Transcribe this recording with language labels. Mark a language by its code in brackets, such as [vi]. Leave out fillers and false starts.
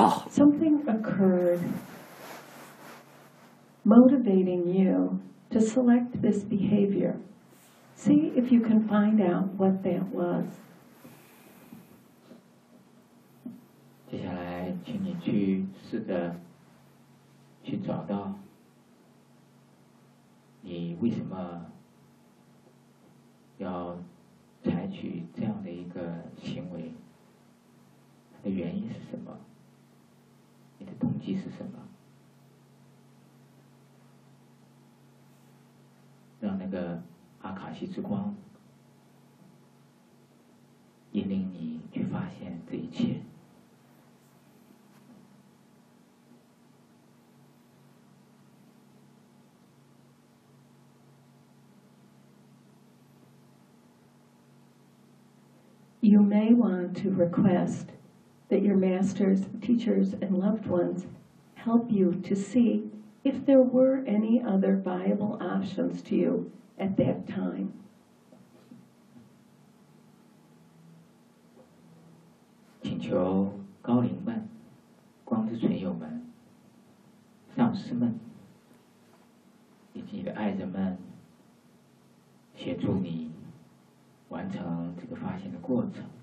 [en] Something occurred motivating you to select this behavior. See if you can find out what that was. [zh] 接下来请你去试着去找到你为什么要采取这样的一个行为，它的原因是什么。你的动机是什么？让那个阿卡西之光引领你去发现这一切。 [en] You may want to request. That your masters, teachers, and loved ones help you to see if there were any other viable options to you at that time. [zh] 请求高龄们、光之存友们、上师们以及你的爱人们协助你完成这个发现的过程。